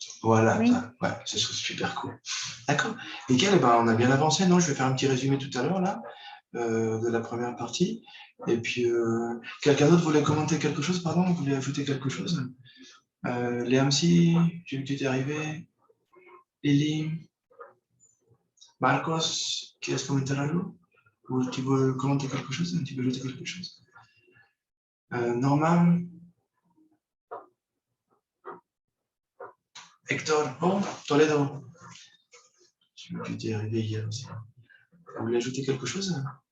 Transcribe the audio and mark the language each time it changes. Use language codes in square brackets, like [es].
[fr] Voilà, ouais, c'est super cool. D'accord. Nickel, eh ben, on a bien avancé, non? Je vais faire un petit résumé tout à l'heure, là, de la première partie. Et puis, quelqu'un d'autre voulait commenter quelque chose, pardon? Vous voulez ajouter quelque chose? Léamsi, j'ai vu que tu étais arrivé. [es] Lily, Marcos, ¿quieres comentar algo? [fr] ¿O tu veux commenter quelque chose? Tu veux ajouter quelque chose? Norman? Hector? Bon, Toledo? Je sais que tu étais arrivé hier aussi. Vous voulez ajouter quelque chose?